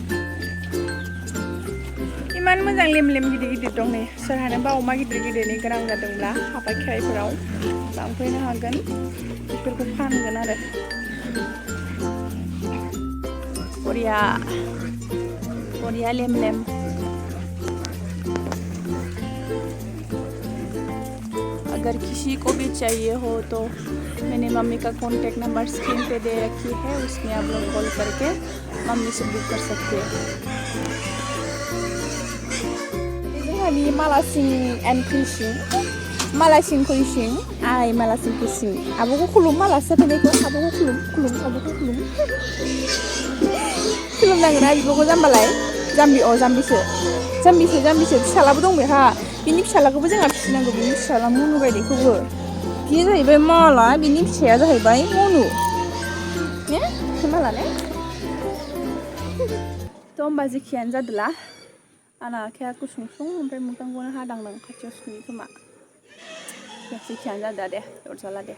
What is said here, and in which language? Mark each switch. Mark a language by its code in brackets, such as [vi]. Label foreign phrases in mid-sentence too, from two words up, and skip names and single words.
[brx] इमान मोजां लेम गिदिर दं नै सोरहानोबा अमा गिदिरनि गोनां जादोंब्ला हाबा खेराइफोराव लांफैनो हागोन बेफोरखौ फानगोन आरो [hi] बरिया लेम अगर किसी को भी चाहिए हो तो मैंने मम्मी का [en] contact number [hi] स्क्रीन पे दे रखी है उसमें आप लोग कॉल करके मम्मी से बुक कर सकते हैं [brx] जोंहानि मालासिं एन्ड क्रिसिं मालासिं कुइसिं आइ मालासिं कुइसिं आब'खौ खुलुम मालासो फैनायखौ आब'खौ खुलुम खुलुमनांगोन ना बिब'खौ जाम्बालाय जाम्बिसो फिसालाबो दं बेहा बिनि फिसालाखौबो जोंहा फिसिनांगौ बिनि फिसाला मनु बायदिखौबो बियो जाहैबाय माला बिनि फिसाया जाहैबाय मनु ने माला ने थ' होमबा जेखियानो जादोला आंना आखाया गुसुं ओमफ्राय मोखांखौनो हादांदां खाथियाव सुयो खोमा जेखियानो जादा दे अरजाला दे